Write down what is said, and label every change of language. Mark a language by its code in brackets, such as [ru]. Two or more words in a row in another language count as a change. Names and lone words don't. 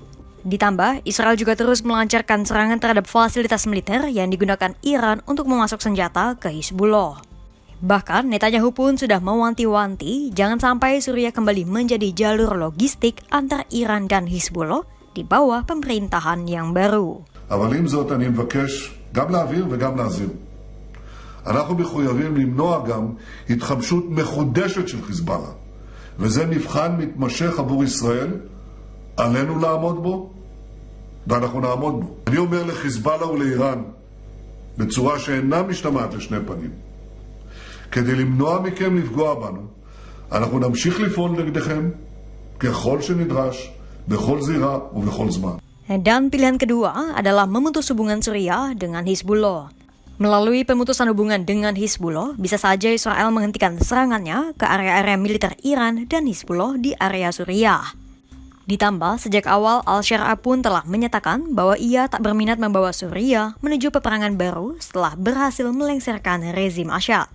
[id] Ditambah, Israel juga terus melancarkan serangan terhadap fasilitas militer yang digunakan Iran untuk memasok senjata ke Hizbullah. Bahkan Netanyahu pun sudah mewanti-wanti jangan sampai Suriah kembali menjadi jalur logistik antara Iran dan Hizbullah di bawah pemerintahan yang baru. [he] אבל עם זאת אני מבקש גם להעביר וגם להזהיר. אנחנו מחויבים למנוע גם התחמשות מחודשת של חיזבאללה, וזה מבחן מתמשך עבור ישראל, עלינו לעמוד בו, ואנחנו נעמוד בו. אני אומר לחיזבאללה ולאיראן בצורה שאינה משתמעת לשני פנים, כדי למנוע מכם לפגוע בנו, אנחנו נמשיך לפעול נגדכם ככל שנדרש, בכל זירה ובכל זמן. [id] Dan pilihan kedua adalah memutus hubungan Suriah dengan Hizbullah. Melalui pemutusan hubungan dengan Hizbullah, bisa saja Israel menghentikan serangannya ke area-area militer Iran dan Hizbullah di area Suriah. Ditambah, sejak awal Al-Syara pun telah menyatakan bahwa ia tak berminat membawa Suriah menuju peperangan baru setelah berhasil melengsarkan rezim Asyad.